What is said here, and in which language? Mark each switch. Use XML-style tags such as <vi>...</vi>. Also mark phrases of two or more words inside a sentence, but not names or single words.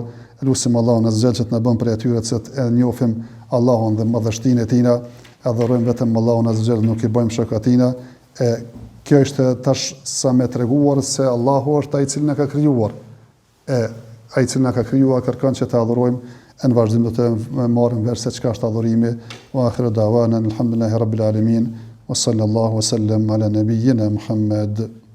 <sq>Lutim Allahun</sq> <ar>عز وجل</ar> <sq>që të na bën prej atyre që e njohim Allahun dhe madhështinë e tina, adhurojmë vetëm Allahun</sq> <ar>عز وجل,</ar> <sq>nuk i bëjmë shok atina. Kjo është tash sa me treguar se Allahu është ai i cili na ka krijuar. Ai i cili na ka krijuar kërkon që të adhurojmë, në vazhdim do të marrim vesh se çka është adhurimi.</sq> <ar>وآخر دعوانا الحمد لله رب العالمين وصلى الله وسلم على نبينا محمد.</ar>